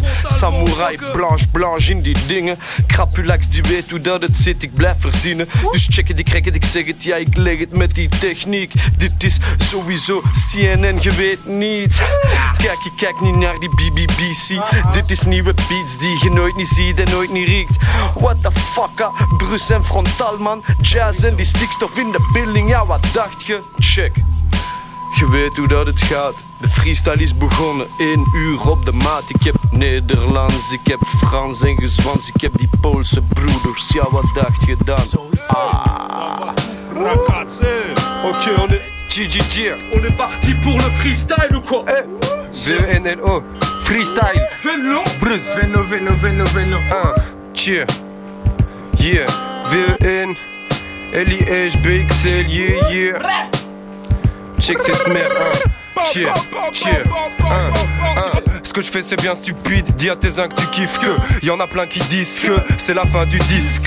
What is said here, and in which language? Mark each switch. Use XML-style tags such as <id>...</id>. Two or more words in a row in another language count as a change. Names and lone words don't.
<nl>Samurai blanche in die dingen. Crapulax die weet hoe dat het zit, ik blijf verzinnen. Dus check het, ik rek het, ik zeg het, ja, ik leg het met die techniek. Dit is sowieso CNN, je weet niet. Kijk niet naar die BBC. Dit is nieuwe beats die je nooit niet ziet en nooit niet riekt.</nl> <en>What the fuck,</en> <nl>Bruce en Frontal man. Jazz en die Stikstof in de building. Ja, wat dacht je? Check. Je weet hoe dat het gaat. De freestyle is begonnen, 1 uur op de maat. Ik heb Nederlands, ik heb Frans en gezwans. Ik heb die Poolse broeders. Ja, wat dacht je dan?</nl> <fr>Ok, on est... GGG. On est parti pour le freestyle ou quoi? VNLO. Freestyle. Venlo. Bruce. Venlo.</fr> <en>Cheer. Yeah. VN. LIHBXL. Yeah.</en> <fr>Check cette merde. Cheer. Ce que je fais c'est bien stupide. Dis à tes uns que tu kiffes que y'en a plein qui disent que c'est la fin du disque.</fr>